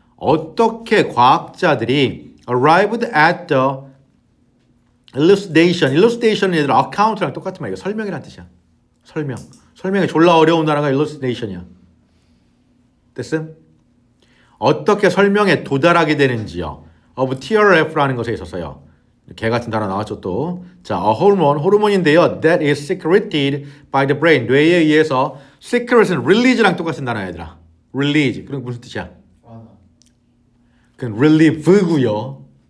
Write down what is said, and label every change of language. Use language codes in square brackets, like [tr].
[ko] 어떻게 과학자들이 [en] arrived at the elucidation [ko] 은 얘들아 account랑 똑같은 말이야. 설명이란 뜻이야. 설명이 졸라 어려운 단어가 elucidation이야. 됐음? 어떻게 설명에 도달하게 되는지요. of TRF라는 것에 있어서요. 개 같은 단어 나왔죠 또. 자, a hormone, 호르몬인데요. [en] That is secreted by the brain. [ko] 뇌에 의해서 secret은 release랑 똑같은 단어야 얘들아. release. 그럼 무슨 뜻이야? 그건 relieve고요.